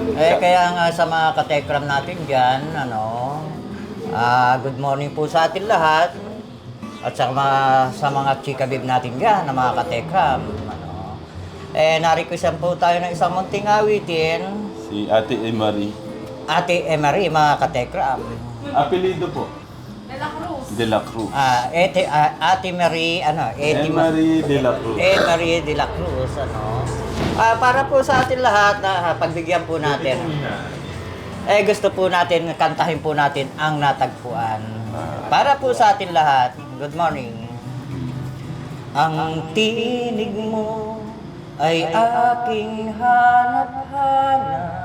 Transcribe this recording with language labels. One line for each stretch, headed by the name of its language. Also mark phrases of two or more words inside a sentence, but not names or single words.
Filipino: Kaya nga sa mga katekram natin dyan,
English: good morning
Filipino: po sa atin lahat. At sa mga chikabib natin dyan, na mga katekram. Na-requestan po tayo ng isang munting awitin. Si Ate Imari. Ate Emery, mga katekram. Apelido po? De La Cruz. De La Cruz. Ate Mary, Emery De La Cruz. Mary de la Cruz, para po sa atin lahat, pagbigyan po natin. Gusto po natin, kantahin po natin ang natagpuan. Para po sa atin lahat,
English: good morning.
Filipino: Ang tinig mo ay aking hanap-hanap.